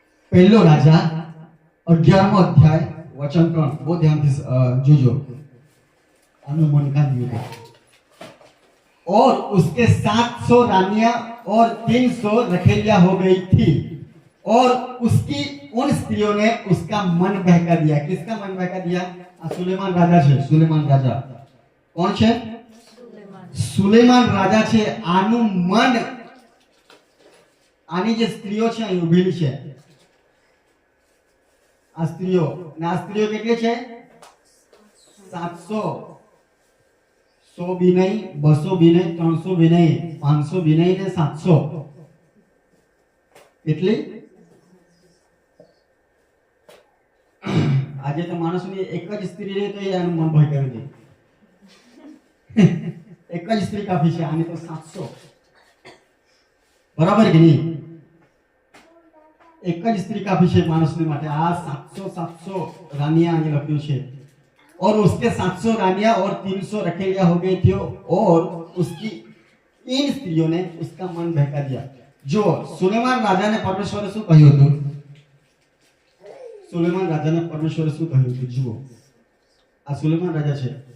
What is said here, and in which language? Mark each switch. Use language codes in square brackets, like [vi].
[gu] પહેલો રાજા 11મો અધ્યાય वचन 3. [hi] बहुत ध्यान से जोजो. अनुमन का युद्ध. और उसके 700 रानियां और 300 रखेलियां हो गई थी, और उसकी उन स्त्रियों ने उसका मन बहका दिया. किसका मन बहका दिया? सुलेमान राजा [gu] છે. સુલેમાન રાજા કોણ છે? સુલેમાન રાજા છે. આનું મન, આની જે સ્ત્રીઓ છે અહીં ઊભેલી છે, આ સ્ત્રીઓ કેટલી છે? 700. 100 બી નહીં, 200 બી નહીં, 300 બી નહીં, 500 બી નહીં ને 700. એટલી આજે તો માણસોની એક જ સ્ત્રી રહે તો એ આનું મન ભટકાવી દે. એક જ સ્ત્રી કાફી છે, આની તો 700. બરાબર કે નહીં? एक જ स्त्री काफी છે માણસને માટે. આ 700 रानियां અહીં લખ્યું છે. [hi] और उसके 700 रानियां और 300 रखेलियां हो गई थी, और उसकी इन स्त्रियों ने उसका मन बहका दिया. [gu] जो सुलेमान राजा ने परमेश्वरे શું કહ્યું હતું? સુલેમાન રાજાને પરમેશ્વરે શું કહ્યું હતું? જુઓ, આ સુલેમાન રાજા છે.